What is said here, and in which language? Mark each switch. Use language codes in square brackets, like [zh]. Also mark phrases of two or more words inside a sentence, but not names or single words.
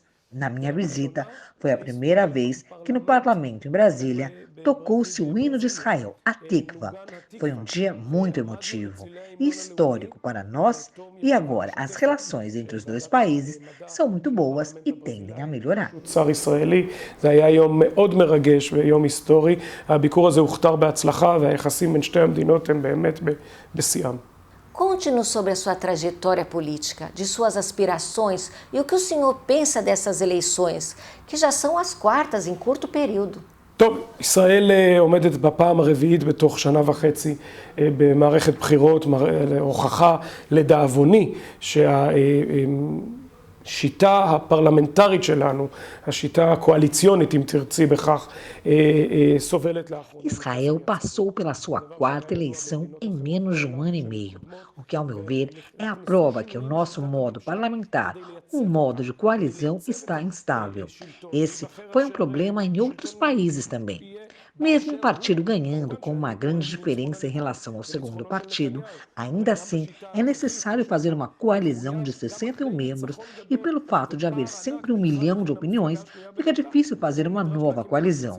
[pt] Na minha visita, foi a primeira vez que no parlamento em Brasília tocou-se o hino de Israel, a Tikva. Foi um dia muito emotivo e histórico para nós e agora as relações entre os dois países são muito boas e tendem a melhorar. [he] שר ישראלי, זה היה יום מאוד מרגש ויום היסטורי. הביקור הזה הוכתר בהצלחה והיחסים בין שתי המדינות הם באמת בשיאם. [pt] Conte-nos sobre a sua trajetória política, de suas aspirações e o que o senhor pensa dessas eleições, que já são as quartas em curto período. [he] טוב, ישראל עומדת בפעם הרביעית בתוך שנה וחצי במערכת בחירות, הוכחה לדאבוני השיטה הפרלמנטרית שלנו, השיטה הקואליציונית, אם תרצי בכך, סובלת לאחרונה. [pt] Israel passou pela sua quarta eleição em menos de um ano e meio, o que, ao meu ver, é a prova que o nosso modo parlamentar, um modo de coalizão, está instável. Esse foi um problema em outros países também. Mesmo um partido ganhando com uma grande diferença em relação ao segundo partido, ainda assim é necessário fazer uma coalizão de 61 membros e pelo fato de haver sempre 1 milhão de opiniões, fica difícil fazer uma nova coalizão.